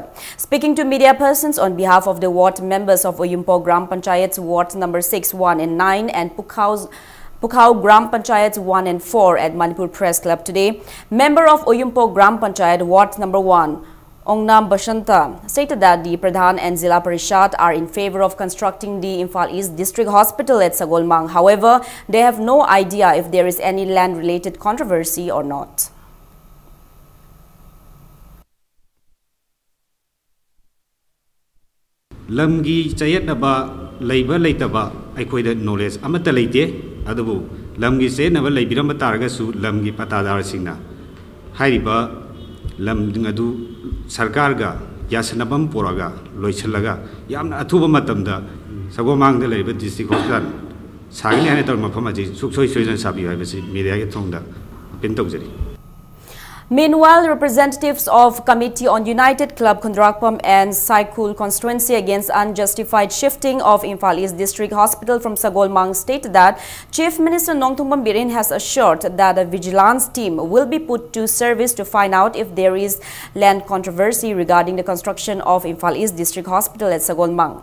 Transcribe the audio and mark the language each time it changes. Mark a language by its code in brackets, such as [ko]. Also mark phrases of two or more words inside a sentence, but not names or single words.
[en] Speaking to media persons on behalf of the ward members of Uyumpog Gram Panchayat's ward number 6, 1 and 9 and Pukhao Gram Panchayat 1 and 4 at Manipur Press Club today, member of Uyumpog Gram Panchayat Ward number 1, Ongnam Bashanta, stated that the Pradhan and Zilla Parishad are in favor of constructing the Imphal East District Hospital at Sagolmang. However, they have no idea if there is any land-related controversy or not. [mni] Lamgi chayatnaba labor laitaba aikoida knowledge amata leite adabu lamgi senaba laibiramba taragasu lamgi patadar singna hairiba lamding adu sarkarga yasanabam poraga loichalaga yamna athuba matamda sagomang de laiba [en] district hospital [mni] sagni hane tor mafam aji suksoi soijan sabi haibasi media ge thongda pentawjari. [en] Meanwhile, representatives of Committee on United Club Kundrakpam and Saikul constituency against unjustified shifting of Imphal East District Hospital from Sagolmang stated that Chief Minister Nongthumbam Birin has assured that a vigilance team will be put to service to find out if there is land controversy regarding the construction of Imphal East District Hospital at Sagolmang.